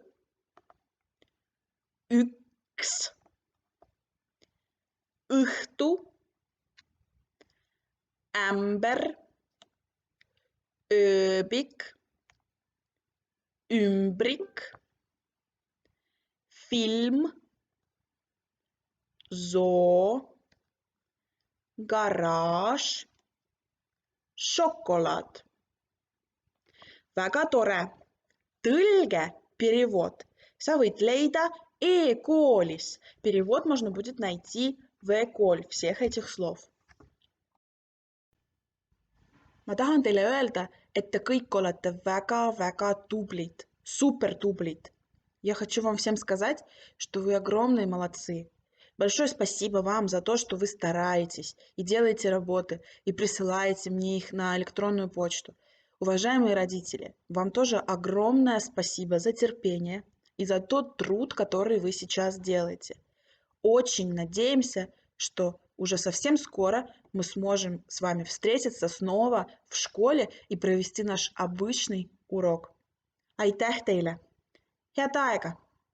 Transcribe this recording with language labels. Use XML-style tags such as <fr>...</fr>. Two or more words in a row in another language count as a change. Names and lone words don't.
<et>üks, õhtu, ämber, ööbik, ümbrik, film, zoo, garaaž, šokolaad. Väga tore. Tõlge, перевод, sa võid leida e-koolis.</et> <ru>Перевод можно будет найти в e-kool всех этих слов.</ru> <et>Ma tahan teile öelda, et te kõik olete väga-väga tublid, супертублid.</et> <ru>Я хочу вам всем сказать, что вы огромные молодцы. Большое спасибо вам за то, что вы стараетесь и делаете работы, и присылаете мне их на электронную почту. Уважаемые родители, вам тоже огромное спасибо за терпение и за тот труд, который вы сейчас делаете. Очень надеемся, что уже совсем скоро мы сможем с вами встретиться снова в школе и провести наш обычный урок.</ru> <et>Aitäh teile! Head aega!</et>